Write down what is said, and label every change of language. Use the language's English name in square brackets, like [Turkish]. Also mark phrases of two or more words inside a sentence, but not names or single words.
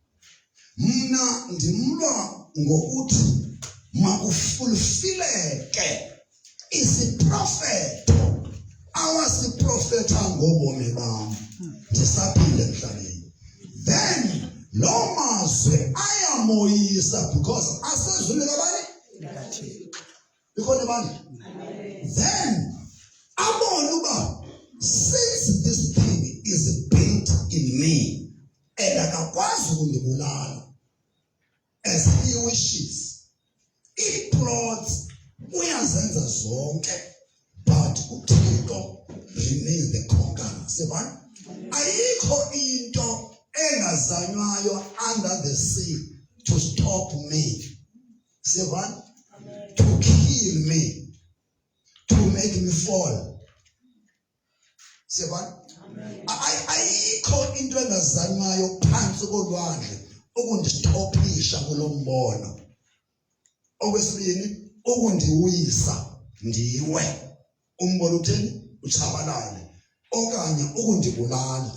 [Xhosa] Mna ndimlwa ngokuthi makufulfileke isiprofeto awasiprofetha ngobomi bam ndisaphile emhlabeni. Then lo mazwi ayamoyisa because asezwini kabani ikhona bani then abona uba [English] since this thing is built in me [Xhosa] and akakwazi ukundibulala [English] as he wishes [Xhosa] i-plots uyazenza zonke but uThixo [English] remains the conqueror. Sevan [Xhosa] ayikho into engazanywayo [English] under the sea to stop me. Sevan to kill me, to make me fall. [Xhosa] Sevan ayikho into engazanywayo phansi kolwandle ukundistopisha kulo mbono. Okwesibini ukundiwisa ndiwe umbono utheni uchabalale okanye ukundibulala.